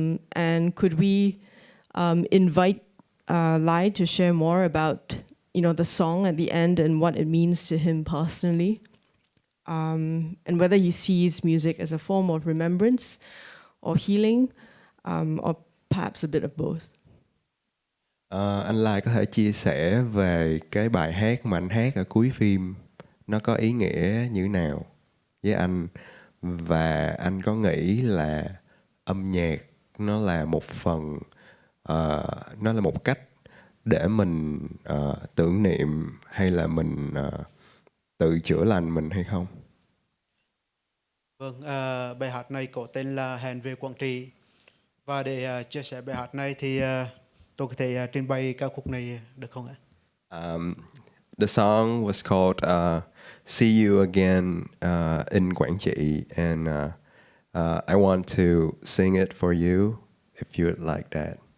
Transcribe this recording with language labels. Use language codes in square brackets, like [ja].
[en] And could we invite Lai to share more about, you know, the song at the end and what it means to him personally, and whether he sees music as a form of remembrance or healing, or perhaps a bit of both. [vi] Anh Lai có thể chia sẻ về cái bài hát mà anh hát ở cuối phim, nó có ý nghĩa như thế nào với anh, và anh có nghĩ là âm nhạc nó là một phần, nó là một cách để mình tưởng niệm hay là mình tự chữa lành mình hay không? Vâng, bài hát này có tên là Hẹn về Quảng Trị. Và để chia sẻ bài hát này thì tôi có thể trình bày ca khúc này được không ạ? [en] The song was called See You Again in Quảng Trị, and I want to sing it for you if you would like that.